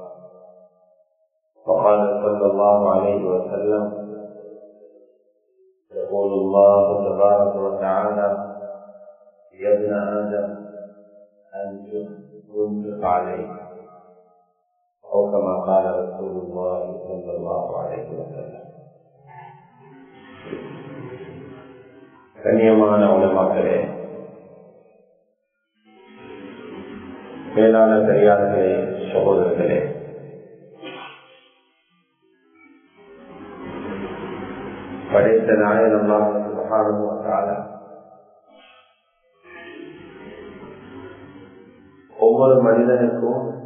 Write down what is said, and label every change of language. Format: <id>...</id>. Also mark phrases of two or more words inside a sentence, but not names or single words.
<ar>وقال صلى الله عليه وسلم: يقول الله تبارك وتعالى: يا ابن آدم أنفق عليك، أو كما قال رسول الله صلى الله عليه وسلم.</ar> <ta>கண்ணியமான உலமாக்களே, மேலான பெரியார்களே, சகோதரர்களே, படைத்த நாயன் அல்லாஹ்</ta> <ar>سبحانه وتعالى</ar> <ta>ஒவ்வொரு மனிதனுக்கும்</ta>